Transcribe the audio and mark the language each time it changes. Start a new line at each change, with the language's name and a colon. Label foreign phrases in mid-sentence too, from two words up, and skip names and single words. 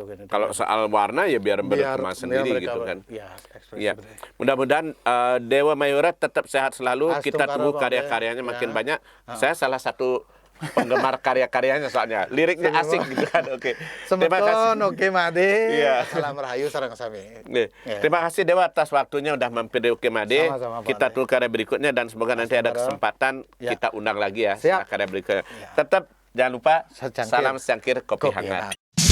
Indonesian: Kalau soal warna ya biar berkembang sendiri gitu kan. Ya. Mudah-mudahan Dewa Mayora tetap sehat selalu. Kita tunggu karya-karyanya makin banyak. Saya salah satu penggemar karya-karyanya soalnya. Liriknya asik gitu kan. Oke. Terima kasih. Oke Made.
Balinese: Salam rahayu sareng sami.
Indonesian: Terima kasih Dewa atas waktunya udah mampir di Oke Made. Kita tunggu karya berikutnya dan semoga nanti ada kesempatan kita undang lagi ya karya berikutnya. Tetap jangan lupa salam secangkir kopi hangat.